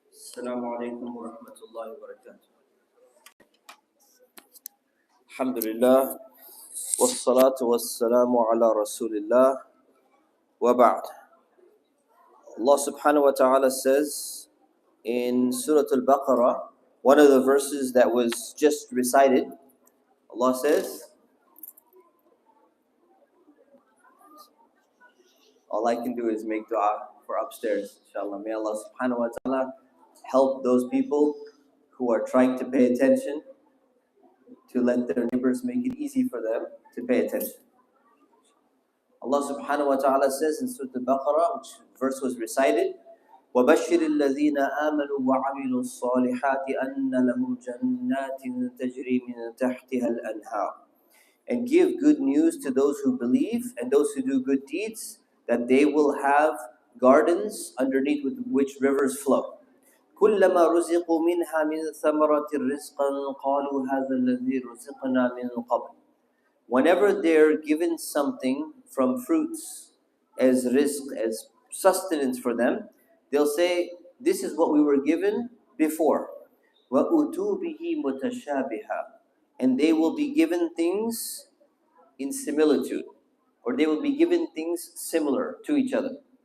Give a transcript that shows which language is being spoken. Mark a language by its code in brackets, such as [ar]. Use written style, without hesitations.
[ar] السلام عليكم ورحمة الله وبركاته. الحمد لله والصلاة والسلام على رسول الله وبعد. [en] Allah subhanahu wa ta'ala says in Surah Al-Baqara, one of the verses that was just recited, Allah says, all I can do is make dua for upstairs, inshallah. May Allah subhanahu wa ta'ala help those people who are trying to pay attention, to let their neighbors make it easy for them to pay attention. Allah subhanahu wa ta'ala says in Surah Al-Baqarah, which verse was recited, [ar] وَبَشِّرِ الَّذِينَ آمَنُوا وَعَمِلُوا الصَّالِحَاتِ أَنَّ لَهُمْ جَنَّاتٍ تَجْرِي مِنْ تَحْتِهَا الْأَنْهَارُ. [en] And give good news to those who believe and those who do good deeds, that they will have gardens underneath which rivers flow. [ar] كلما رزقوا منها من ثمرة رزقا قالوا هذا الذي رزقنا من قبل. [en] Whenever they're given something from fruits as rizq, as sustenance for them, they'll say, this is what we were given before. [ar] وَأُتُوا بِهِ مُتَشَابِهًا. [en] And they will be given things in similitude, or they will be given things similar to each other.